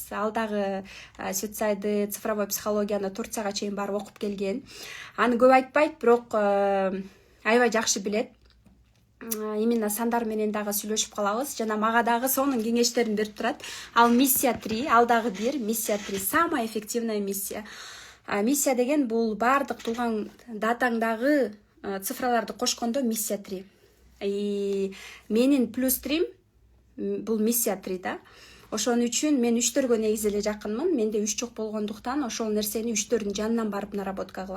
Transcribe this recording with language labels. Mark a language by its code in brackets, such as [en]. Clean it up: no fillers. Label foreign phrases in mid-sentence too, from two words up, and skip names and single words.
[ky] Ал дагы Светсайды, цифровой психологияны Турцияга чейин барып окуп келген. Аны көп айтпайт, бирок аябай жакшы билет. Именно сандар менен дагы сүйлөшүп калабыз. Жана мага дагы сонун кеңештерин берип турат. Ал миссия 3, ал дагы бир миссия 3, [ru] самая эффективная миссия. [ky] Миссия деген бул бардык туулган датаңдагы цифраларды кошкондо миссия 3. Менин плюс 3 бул миссия 3 да. Ошон үчүн мен үчтөргө негизи эле жакынмын. Менде үч жок болгондуктан ошол нерсени үчтөрдүн жанынан барып наработка кылам.